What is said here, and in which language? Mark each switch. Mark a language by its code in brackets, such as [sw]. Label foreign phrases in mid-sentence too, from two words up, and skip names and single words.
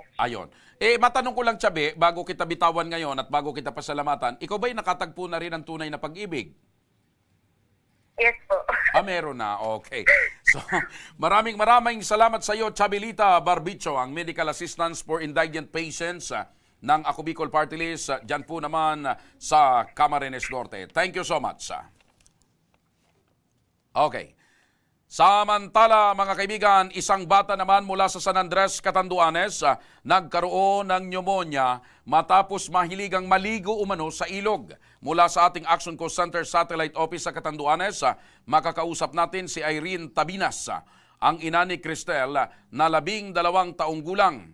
[tl] Ayon. Matanong ko lang, Chubby, bago kita bitawan ngayon at bago kita pasalamatan, ikaw ba'y nakatagpo na rin ng tunay na pag-ibig? Yes po. Meron na. Okay. So, maraming salamat sa iyo, Chabilita Barbicho, ang Medical Assistance for Indigent Patients ng Ako Bicol Party List, dyan po naman sa Camarines Norte. [en] Thank you so much. [tl] Okay. Samantala, mga kaibigan, isang bata naman mula sa San Andres, Catanduanes, nagkaroon ng pneumonia matapos mahiligang maligo umano sa ilog. Mula sa ating Action Coast Center Satellite Office sa Catanduanes, makakausap natin si Irene Tabinas, ang ina ni Cristel na 12 taong gulang.